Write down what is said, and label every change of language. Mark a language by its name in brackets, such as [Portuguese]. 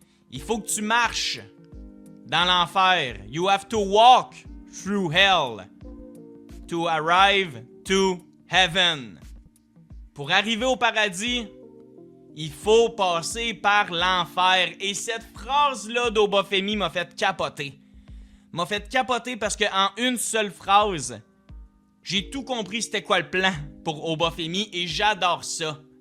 [French] Il faut que tu marches dans l'enfer. [English] You have to walk through hell to arrive to heaven. [French] Pour arriver au paradis, il faut passer par l'enfer. Et cette phrase-là d'Oba Femi m'a fait capoter. M'a fait capoter parce qu'en une seule phrase, j'ai tout compris c'était quoi le plan pour Oba Femi et j'adore ça.